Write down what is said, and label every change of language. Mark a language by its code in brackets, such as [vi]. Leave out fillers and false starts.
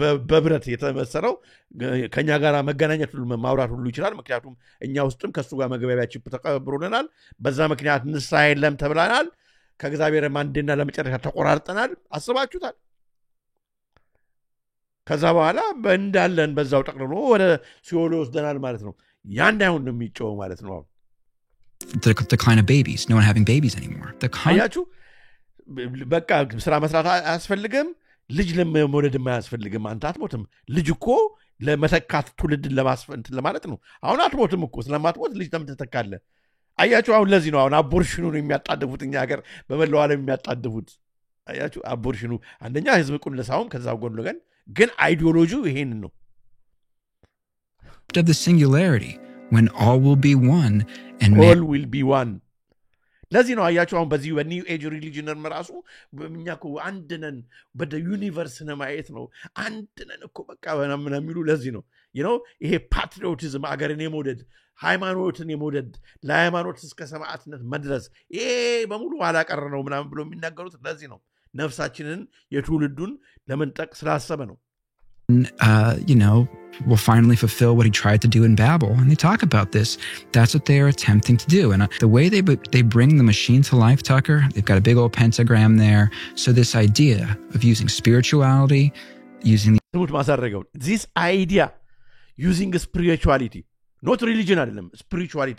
[am] በብረት የተመሰለው ከኛ ጋር መገናኘት ሁሉ ማውራት ሁሉ ይችላል ምክንያቱም እኛ ውስጥም ከሱ ጋር መግባቢያ ቺፕ ተቀብሮልናል በዛ ምክንያት ንስሐ የለም ተብለናል ከእግዚአብሔር ማንደና ለመጨረሻ ተቆራርጠናል አስባችሁታል ከዛ በኋላ በእንዳለን በዛው ጠቅልሎ ወደ ሲኦል ወስደናል ማለት ነው ያን እንዳይሆን ነው የሚጮው ማለት ነው [en] the decline of babies no one having babies anymore [am] አያችሁ በቃ ስራ መስራት አያስፈልግም ልጅ ለመውለድ አያስፈልግም አንተ አትሞትም ልጅ እኮ ለመተካት ትውልድን ለማስፈንት ለማለት ነው አሁን አትሞትም እኮ ስለማትሞት ልጅ ተምተተካለ አያችሁ አሁን ለዚህ ነው አሁን አቦርሽኑን የሚያጣድፉት እኛ ሀገር በመላው ዓለም የሚያጣድፉት አያችሁ አቦርሽኑ አንደኛ ህዝብ ቁልሳውም ከዛ ጎን ለገን ግን አይዲዮሎጂው ይሄን ነው [en] the singularity when all will be one and all will be one [am] ለዚህ ነው አያችሁ አሁን በዚህ በኒው ኤጅ ሪሊጅን ራሱ በእኛኮ አንድ ነን በደ ዩኒቨርስ ነው ማየት ነው አንድ ነን እኮ በቃ ምናምን የሚሉ ለዚህ ነው ይሄ ፓትሪዮቲዝም አገርን የመውደድ ሃይማኖትን የመውደድ ለሃይማኖት እስከ ሰማዕትነት መድረስ ይሄ በሙሉ አላቀረ ነው ምናምን ብሎ የሚናገሩት ለዚህ ነው ነፍሳችንን የትውልዱን ለመንጠቅ ስላሰበ ነው [en] will finally fulfill what he tried to do in Babel. And they talk about this. That's what they are attempting to do. And the way they bring the machine to life, Tucker, they've got a big old pentagram there. So this idea of using spirituality, using... This idea, using spirituality, not religion, spirituality.